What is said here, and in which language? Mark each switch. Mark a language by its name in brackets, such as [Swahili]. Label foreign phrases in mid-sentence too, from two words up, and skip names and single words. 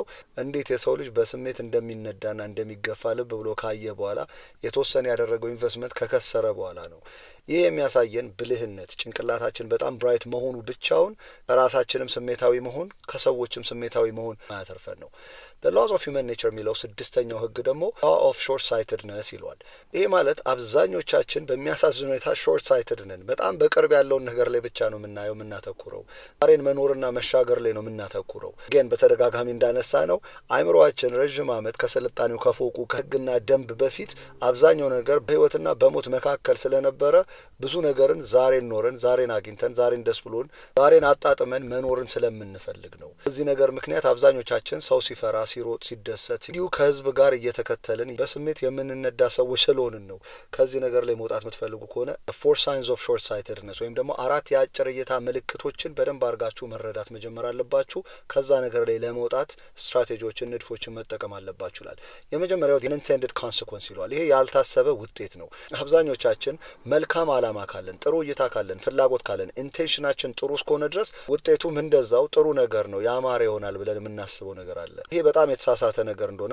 [Amharic] እንዴት የሰው ልጅ በስሜት እንደሚነዳና እንደሚገፋ ልብ ብሎ ካየ በኋላ የተወሰነ ያደረገው ኢንቨስትመንት ከከሰረ በኋላ ነው። ይህ የሚያሳየን ብልህነት ጭንቅላታችን በጣም ብራይት መሆኑ ብቻውን ከራሳችንም ስሜታዊ መሆን ከሰዎችም ስሜታዊ መሆን ማያተርፈን ነው። [English] the laws of human nature [Amharic] የሚለው ስድስተኛው ህግ ደግሞ [English] law of short sightedness [Amharic] ይሏል። ይሄ ማለት አብዛኞቻችን በሚያሳዝን ሁኔታ [English] short sighted [Amharic] ነን። በጣም በቅርብ ያለውን ነገር ላይ ብቻ ነው የምናየው የምናተኩረው። ዛሬን መኖርና መሻገር ላይ ነው የምናተኩረው። ግን በተደጋጋሚ እንዳነሳ ነው አእምሮአችን ረጅም ዓመት ከስልጣኔው ከፎቁ ከህግና ደንብ በፊት አብዛኛው ነገር በህይወትና በሞት መካከል ስለነበረ ብዙ ነገርን ዛሬን ኖረን ዛሬን አግኝተን ዛሬን ደስ ብሎን ዛሬን አጣጥመን መኖርን ስለምንፈልግ ነው። በዚህ ነገር ምክንያት አብዛኞቻችን ሰው ሲፈራ ሲሮጥ ሲደሰት እንዲሁ ከህዝብ ጋር እየተከተልን በስሜት የምንነዳ ሰዎች ስለሆንን ነው። ከዚህ ነገር ላይ መውጣት የምትፈልጉ ከሆነ [English] four signs of short sightedness [Amharic] ወይም ደግሞ አራት የአጭር እይታ ምልክቶችን በደንብ አድርጋችሁ መረዳት መጀመር አለባችሁ። ከዛ ነገር ላይ ለመውጣት ስትራቴጂዎችን ንድፎችን መጠቀም አለባችሁ ይላል። የመጀመሪያው [English] unintended consequence [Amharic] ይሏል። ይሄ ያልታሰበ ውጤት ነው። አብዛኞቻችን መልካም አላማ ካለን ጥሩ እይታ ካለን ፍላጎት ካለን ኢንቴንሽናችን ጥሩ እስከሆነ ድረስ ውጤቱም እንደዛው ጥሩ ነገር ነው ያማረ ይሆናል ብለን የምናስበው ነገር አለ። ይሄ በጣም የተሳሳተ ነገር እንደሆነ